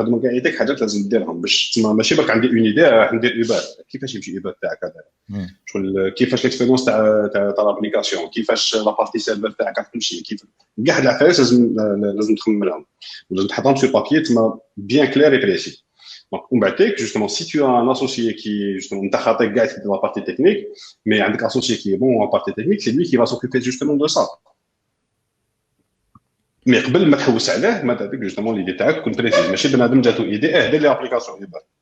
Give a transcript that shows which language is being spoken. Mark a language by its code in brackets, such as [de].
[ar] هادو كاع يديك حاجات لازم ديرهم باش تسمى ماشي برك عندي اون ايدي راح ندير ايباد كيفاش يمشي ايباد تاعك هذا شغل كيفاش الاكسبيريونس تاع لابليكاسيون كيفاش لا بارتي سيرفر تاعك راح تمشي كيف كاع هاد العفايس لازم تخممهم ولازم تحطهم في بابي تسمى بيان كلير اي بريسي. [fr] Donc, on va dire que justement, si tu as un associé qui est justement dans la partie technique, mais un associé qui est bon en partie technique, c'est lui qui va s'occuper justement de ça. Mais [ar] قبل ما تحوس عليه ما تديك [fr] justement l'idée [ar] تاعك تكون بريسيز ماشي بنادم جاتو ايدي دير لي ابليكاسيون يبان